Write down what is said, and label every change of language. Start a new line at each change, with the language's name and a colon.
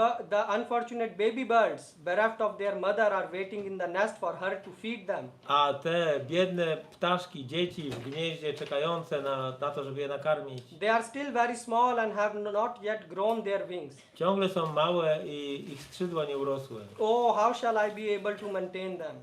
English: The unfortunate baby birds, bereft of their mother, are waiting in the nest for her to feed them.
Polish: A te biedne ptaszki, dzieci w gnieździe czekające na to, żeby je nakarmić,
English: They are still very small and have not yet grown their wings.
Polish: ciągle są małe i ich skrzydła nie urosły.
English: Oh, how shall I be able to maintain them?